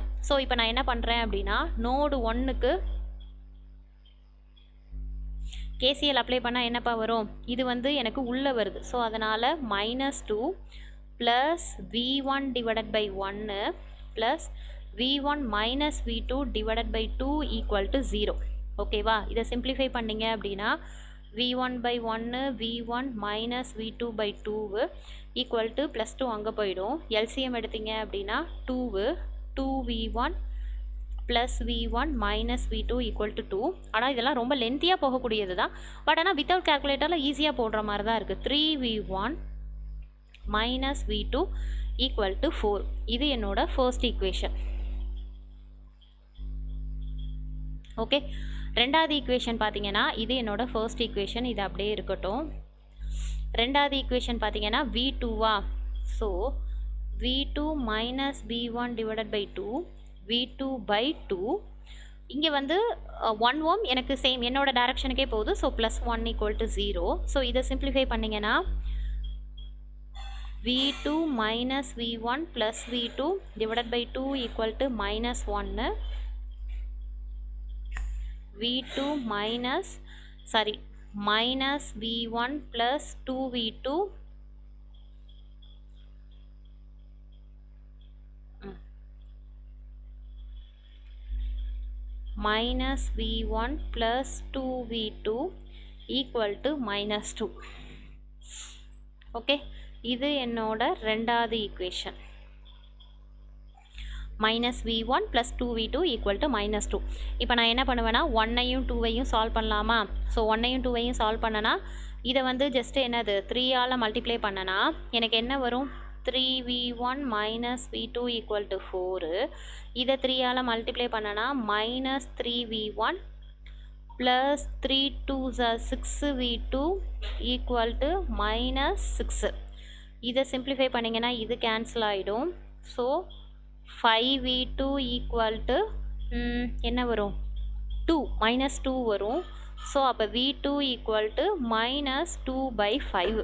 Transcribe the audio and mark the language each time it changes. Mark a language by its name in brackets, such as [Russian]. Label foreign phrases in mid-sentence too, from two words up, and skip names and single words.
[Tamil] ஸோ இப்போ நான் என்ன பண்ணுறேன் அப்படின்னா, நோடு 1க்கு [English] KCL apply [Tamil] பண்ணால் என்னப்பா வரும், இது வந்து எனக்கு உள்ளே வருது. [English] ஸோ அதனால் -2 plus V1 divided by 1 plus V1 minus V2 divided by 2 equal to 0. [Tamil] ஓகேவா? இதை சிம்பிளிஃபை பண்ணிங்க அப்படின்னா [English] V1/1 V1 minus V2 by 2 equal to +2 [Tamil] அங்கே போயிடும். [English] LCM [Tamil] எடுத்தீங்க அப்படின்னா [English] 2V1 plus V1 minus V2 equal to 2. [Tamil] ஆனால் இதெல்லாம் ரொம்ப லென்த்தியாக போகக்கூடியது தான். பட் ஆனால் வித்தவுட் கேல்குலேட்டரில் ஈஸியாக போடுற மாதிரி தான் இருக்குது. [English] 3V1 minus V2 equal to 4. [Tamil] இது என்னோட [English] first equation. [Tamil] ஓகே, ரெண்டாவது ஈக்குவேஷன் பார்த்தீங்கன்னா இது என்னோட [English] first equation, [Tamil] இது அப்படியே இருக்கட்டும். ரெண்டாவது ஈக்குவேஷன் பார்த்தீங்கன்னா V2வா, ஸோ [English] V2 minus V1 divided by 2 V2/2. [Tamil] இங்கே வந்து 1 ஓம் எனக்கு சேம் என்னோட டைரக்ஷனுக்கே போகுது. [English] ஸோ +1 = 0. ஸோ [Tamil] இதை சிம்பிளிஃபை பண்ணிங்கன்னா [English] V2 minus V1 plus V2 divided by 2 equal to -1. V2 minus V1 plus 2V2 minus V1 plus 2V2 equal to -2. [Tamil] ஓகே, இது என்னோட ரெண்டாவது ஈக்குவேஷன். [English] minus V one plus two V two equal to minus two. [Tamil] இப்போ நான் என்ன பண்ணுவேன்னா ஒன்னையும் டூவையும் சால்வ் பண்ணலாமா? ஸோ ஒன்னையும் டூவையும் சால்வ் பண்ணனா இதை வந்து ஜஸ்ட்டு என்னது 3ஆல் மல்டிப்ளை பண்ணனா எனக்கு என்ன வரும்? [English] 3v1 minus v2 equal to 4. [Tamil] இதை 3ஆல் மல்டிப்ளை பண்ணனா [English] minus 3v1 plus 3 2s are 6v2 equal to minus 6. [Tamil] இதை சிம்பிளிஃபை பண்ணிங்கன்னா இது கேன்சல் ஆகிடும். ஸோ [English] 5v2 equal to [Tamil] என்ன வரும்? [English] 2 minus 2 வரும். ஸோ அப்போ v2 equal to minus 2/5.